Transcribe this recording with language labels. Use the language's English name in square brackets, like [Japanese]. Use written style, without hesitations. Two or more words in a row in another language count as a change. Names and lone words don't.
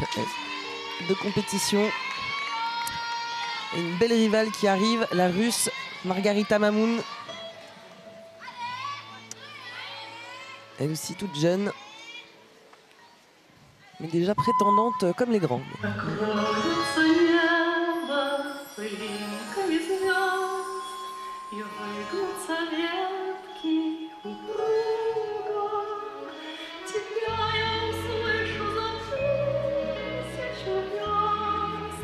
[French] de compétition. Et une belle rivale qui arrive, la Russe Margarita Mamoun. Elle aussi toute jeune, mais déjà prétendante comme les grandes. [Russian] Покроется небо пылинками звезд, и выгнутся ветки упруга. Тебя я услышу за 1000 верст.